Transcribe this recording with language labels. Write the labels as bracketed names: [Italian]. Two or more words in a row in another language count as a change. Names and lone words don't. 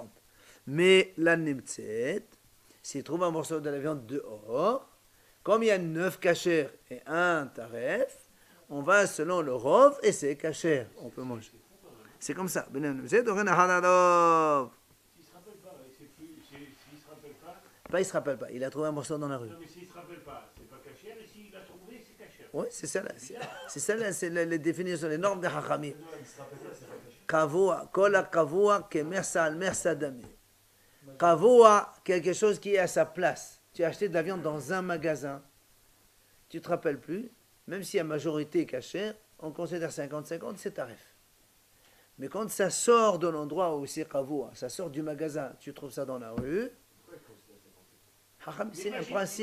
[French] Mais la Nimtset, s'il trouve un morceau de la viande dehors, comme il y a 9 cachers et un tarif, on va selon le rov et c'est cacher, on peut manger. C'est comme ça. S'il ne se rappelle pas, Pas, il se rappelle pas. Il a trouvé un morceau dans la rue. non mais s'il ne se rappelle pas, c'est pas cachère, et s'il l'a trouvé, c'est cachère. Oui, c'est ça. C'est ça, c'est les définitions, les normes des Hachamim. [Hebrew] קבוע, כל קבוע, כמחצה, מחצה דמי. [French] Kavua, quelque chose qui est à sa place. Tu as acheté de la viande dans un magasin. Tu ne te rappelles plus, même si la majorité est cachère, on considère 50-50, c'est tarif. Mais quand ça sort de l'endroit où c'est kavua, ça sort du magasin, tu trouves ça dans la rue, c'est un principe.